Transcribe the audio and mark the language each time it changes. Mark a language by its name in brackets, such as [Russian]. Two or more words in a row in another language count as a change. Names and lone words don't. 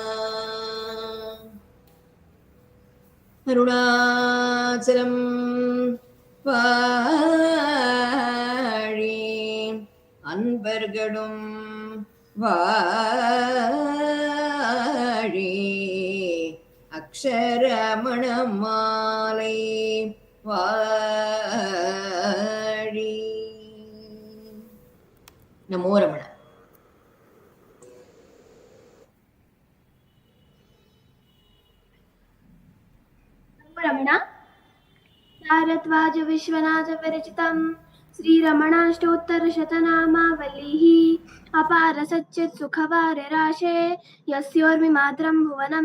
[Tamil] அருணாச்சலம் வாழி அன்பர்களும் வாழி அக்ஷரமணமாலை வாழி [Sanskrit] नमो रमण रमणा भारद्वाज विश्वनाथ विरचितं श्रीरमणाष्टोत्तर शतनामावलिः अपार सच्चित् सुखवारिराशे यस्योर्मिमात्रं भुवनं